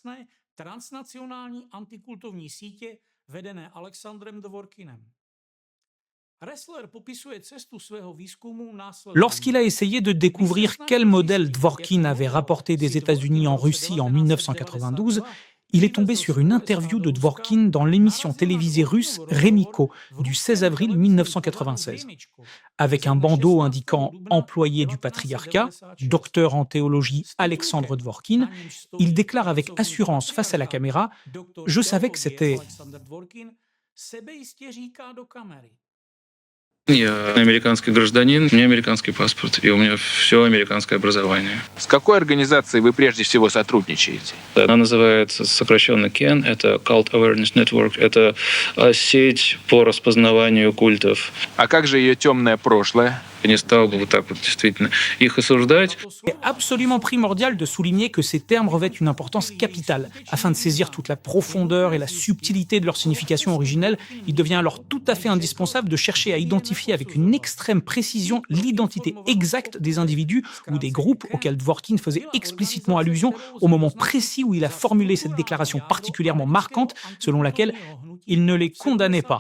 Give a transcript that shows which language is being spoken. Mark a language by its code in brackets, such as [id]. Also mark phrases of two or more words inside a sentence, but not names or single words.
[fr] Lorsqu'il a essayé de découvrir quel modèle Dworkin avait rapporté des États-Unis en Russie en 1992, il est tombé sur une interview de Dworkin dans l'émission télévisée russe Remiko du 16 avril 1996. Avec un bandeau indiquant « employé du patriarcat », docteur en théologie Alexandre Dworkin, il déclare avec assurance face à la caméra « Je savais que c'était… » [ru] Я американский гражданин, у меня американский паспорт, и у меня все американское образование. С какой организацией вы прежде всего сотрудничаете? Она называется сокращенно CAN, это Cult Awareness Network, это сеть по распознаванию культов. А как же ее темное прошлое? Я не стал бы вот так вот действительно их осуждать. [fr] Il est absolument primordial de souligner que ces termes revêtent une importance capitale. Afin de saisir toute la profondeur et la subtilité de leur signification originelle, il devient alors tout à fait indispensable de chercher à identifier avec une extrême précision l'identité exacte des individus ou des groupes auxquels Dworkin faisait explicitement allusion au moment précis où il a formulé cette déclaration particulièrement marquante selon laquelle il ne les condamnait pas.